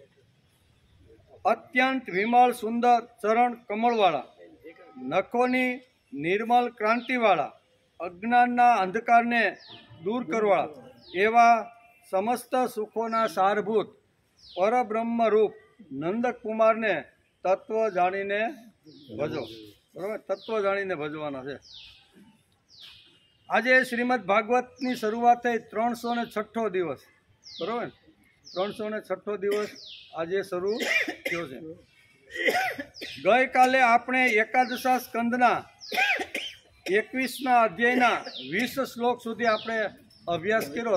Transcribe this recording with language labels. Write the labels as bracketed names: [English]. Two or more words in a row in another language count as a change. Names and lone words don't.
[Gujarati] અત્યંત વિમલ સુંદર ચરણ કમલવાળા, નખોની નિર્મલ ક્રાંતિવાળા, અજ્ઞાનના અંધકારને દૂર કરવાળા એવા સમસ્ત સુખોના સારભૂત પરબ્રહ્મ રૂપ નંદકુમારને તત્વ જાણીને ભજો। બરાબર, તત્વ જાણીને ભજવાના છે। આજે શ્રીમદ ભાગવતની શરૂઆત થઈ 306 દિવસ, બરાબર, 306 દિવસ આજે શરૂ થયો છે। ગઈકાલે આપણે એકાદશા સ્કંદના 21ના અધ્યાયના 20 શ્લોક સુધી આપણે અભ્યાસ કર્યો।